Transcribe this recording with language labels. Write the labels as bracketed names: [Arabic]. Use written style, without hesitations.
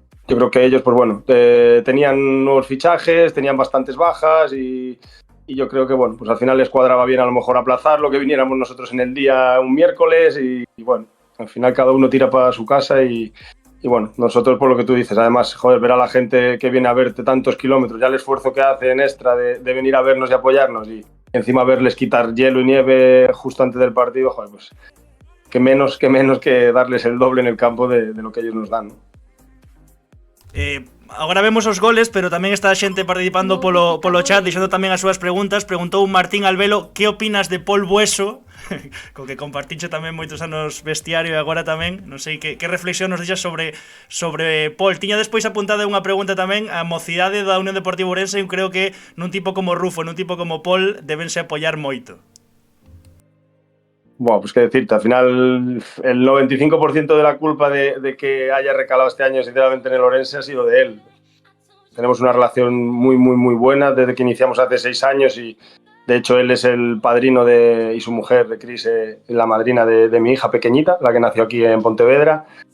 [Spanish] yo creo que ellos, pues bueno, tenían nuevos fichajes, tenían bastantes bajas y yo creo que, bueno, pues al final les cuadraba bien a lo mejor aplazarlo, que viniéramos nosotros en el día un miércoles y bueno, al final cada uno tira para su casa y bueno, nosotros por lo que tú dices, además, joder, ver a la gente que viene a verte tantos kilómetros, ya el esfuerzo que hacen extra de venir a vernos y apoyarnos y encima verles quitar hielo y nieve justo antes del partido, joder, pues que menos que darles el doble en el campo de lo que ellos nos dan, ¿no? [Galician] Agora vemos os goles, pero tamén está a xente participando polo chat, deixando tamén as súas preguntas. Preguntou un Martín Albelo, que opinas de Pol Bueso? Co que compartiche tamén moitos anos vestiario e agora tamén, non sei, que reflexión nos deixas sobre Pol. Tiña despois apuntada unha pregunta tamén, a mocidade da Unión Deportiva Ourense, eu creo que nun tipo como Rufo, nun tipo como Pol, debense apoiar moito. [Spanish] Bueno, pues qué decirte, al final el 95% de la culpa de que haya recalado este año, sinceramente, en el Orense ha sido de él. Tenemos una relación muy, muy, muy buena desde que iniciamos hace 6 años y de hecho él es el padrino y su mujer, de Cris, la madrina de mi hija pequeñita, la que nació aquí en Pontevedra.